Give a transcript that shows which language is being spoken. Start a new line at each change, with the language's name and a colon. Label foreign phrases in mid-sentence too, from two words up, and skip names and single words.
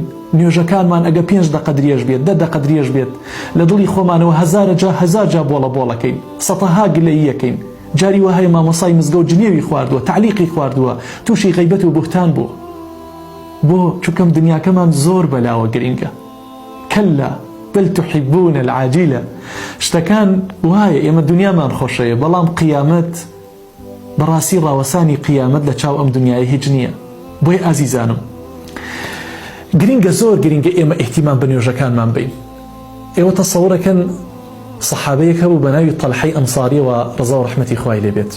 Central Kurdish: نوێژەکانمان ئەگە 5 دقە درێژ بێت، 10 دقە درێژ بێت، لە دڵی خۆمانەوە هەزار جا بۆڵە بۆڵەکەین، سەتەها گلەییەکەین. جاری وهەیە مامۆسای مزگەوت جنێوی خواردووە، تعلیقی خواردووە، تووشی غەیبەت و بوهتان بوو. بۆ چونکەم دنیاکەمان زۆر بەلاوە گرینگە.
Arabic: کەلا بل تحبون العاجلة.
Central Kurdish: شتەکان وایە ئێمە دنیامان خۆشەیە، بەڵام قیامەت بەڕاستی ڕاوەسانی قیامەت لە چاو ئەم دنیای هیچ نییە. بۆی ئازیزانم گرینگە، زۆر گرینگە ئێمە ئیحتیمام بە نوێژەکانمان بین. ئێوە تەسەوڕەکەن سەحابەیەک هەبوو بە ناوی تەلحەی ئەنساریەوە ڕەزا و ڕەحمەتی خوای لێ بێت.